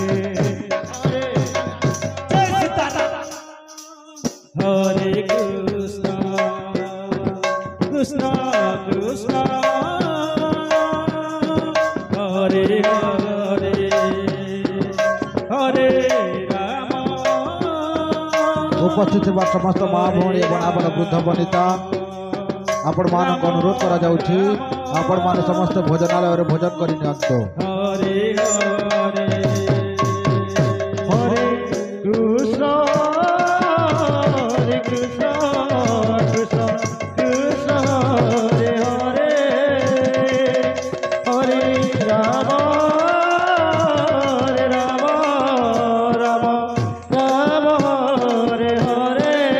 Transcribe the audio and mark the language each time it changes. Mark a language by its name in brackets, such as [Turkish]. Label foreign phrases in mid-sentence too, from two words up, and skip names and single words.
[Hindi] जय सीताराम। [Sanskrit] हरे कृष्ण कृष्ण कृष्ण हरे हरे हरे राम [Odia] ଉପସ୍ଥିତ ଥିବା ସମସ୍ତ ମାଁ ଭଉଣୀ ଏବଂ ଆବାଳ ବୃଦ୍ଧ ବନିତା ଆପଣ ମାନଙ୍କୁ ଅନୁରୋଧ କରା ଯାଉଛି ଆପଣ ମାନେ ସମସ୍ତ ଭୋଜନାଳୟ ରେ ଭୋଜନ କରି ନିଅନ୍ତୁ। [Sanskrit] हरे हरे हरे कृष्ण कृष्ण कृष्ण हरे हरे हरे राम राम राम राम हरे हरे